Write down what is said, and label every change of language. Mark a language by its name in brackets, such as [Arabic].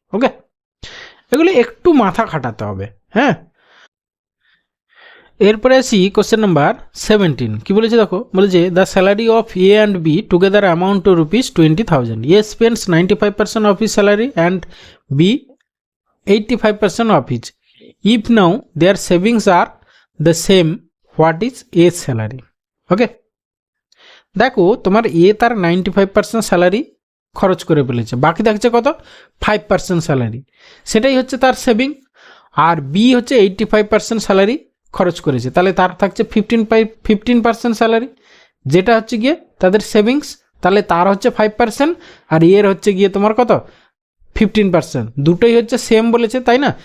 [Bangla] ওকে, এগুলি একটু মাথা খাটাতে হবে। হ্যাঁ, এরপরে আসি কোশ্চেন নাম্বার 17। কি বলেছে দেখো, বলেছে [English] The salary of A and B together amount to rupees 20,000। A spends 95% of his salary and B 85% of each. If now their savings are the same, what is A's salary? [Bangla] ওকে, দেখো তোমার এ তার 95% salary খরচ করে ফেলেছে, বাকি থাকছে কত 5% salary, সেটাই হচ্ছে তার সেভিং। আর বি হচ্ছে 85% স্যালারি খরচ করেছে, তাহলে তার থাকছে 15% স্যালারি, যেটা হচ্ছে গিয়ে তাদের সেভিংস, তাহলে তার হচ্ছে 5% আর এর হচ্ছে গিয়ে তোমার কত 15%, দুটোই হচ্ছে সেম বলেছে তাই না।